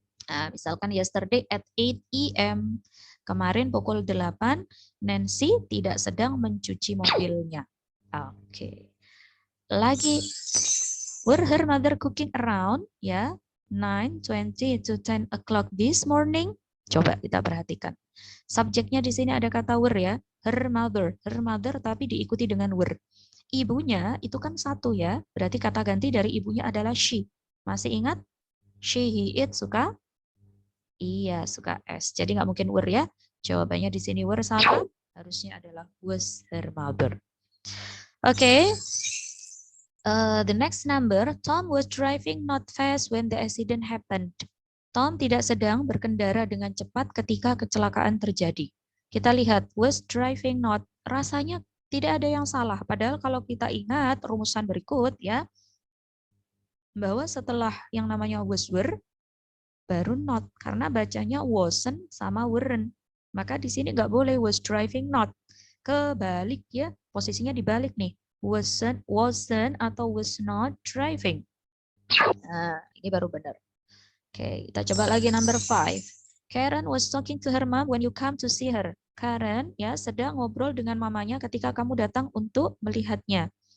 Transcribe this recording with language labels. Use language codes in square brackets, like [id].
[id] Nah, misalkan [en] yesterday at 8 AM. [id] Kemarin pukul 8, Nancy tidak sedang mencuci mobilnya. Oke. [en] Lagi, were her mother cooking around? Ya, 9:20 to 10 o'clock this morning? [id] Coba kita perhatikan. Subjeknya di sini ada kata were ya, [en] her mother [id] tapi diikuti dengan were. Ibunya itu kan satu ya, berarti kata ganti dari ibunya adalah she. Masih ingat? [en] She, he, it [id] suka? Iya, suka S. Jadi nggak mungkin were ya. Jawabannya di sini were salah. Harusnya adalah was her mother. Oke. [en] The next number, Tom was driving not fast when the accident happened. [id] Tom tidak sedang berkendara dengan cepat ketika kecelakaan terjadi. Kita lihat, [en] was driving not. [id] Rasanya tidak ada yang salah. Padahal kalau kita ingat rumusan berikut ya, bahwa setelah yang namanya was were, baru not, karena bacanya wasn't sama weren't. Maka di sini nggak boleh [en] was driving not. [id] Kebalik ya, posisinya dibalik nih. [en] Wasn't [id] atau [en] was not driving. [id] Nah, ini baru benar. Oke, kita coba lagi number 5. [en] Karen was talking to her mom when you come to see her. [id] Karen ya sedang ngobrol dengan mamanya ketika kamu datang untuk melihatnya.